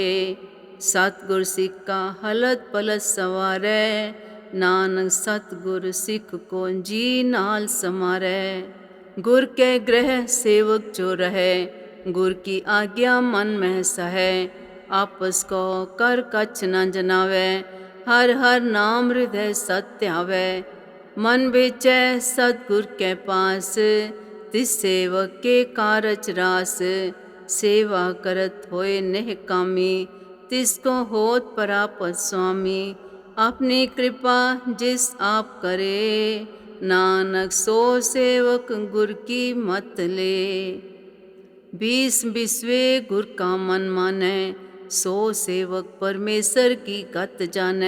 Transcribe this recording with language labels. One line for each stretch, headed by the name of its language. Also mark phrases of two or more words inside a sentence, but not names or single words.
Punjabi: ਸਤਗੁਰ ਸਿਖ ਕਾ ਹਲਤ ਪਲਤ ਸਵਾਰੈ, ਨਾਨਕ ਸਤਗੁਰ ਸਿਖ ਕੋ ਜੀ ਨਾਲ ਸਮਾਰੈ। ਗੁਰ ਕੇ ਗ੍ਰਹ ਸੇਵਕ ਜੋ ਰਹੇ, ਗੁਰ ਕੀ ਆਗਿਆ ਮਨ ਮੇਂ ਸਹੇ। ਆਪਸ ਕੋ ਕਰ ਕਛ ਨ ਜਨਾਵੇ, ਹਰ ਹਰ ਨਾਮ ਹਿਰਦੈ ਸਤਿ ਆਵੇ। ਮਨ ਬੇਚੈ ਸਤਗੁਰ ਕੇ ਪਾਸ, ਤਿਸ ਸੇਵਕ ਕੇ ਕਾਰਜ ਰਾਸ। ਸੇਵਾ ਕਰਤ ਹੋਇ ਨਿਹ ਕਾਮੀ, ਤਿਸ ਕਉ ਹੋਤ ਪਰਾਪਤਿ ਸੁਆਮੀ। ਅਪਨੀ ਕ੍ਰਿਪਾ ਜਿਸ ਆਪ ਕਰੇ, ਨਾਨਕ ਸੋ ਸੇਵਕ ਗੁਰ ਕੀ ਮਤਿ ਲੇ। ਬੀਸ ਬਿਸਵੇ ਗੁਰ ਕਾ ਮਨ ਮਾਨੈ, ਸੋ ਸੇਵਕ ਪਰਮੇਸੁਰ ਕੀ ਗਤਿ ਜਾਨੈ।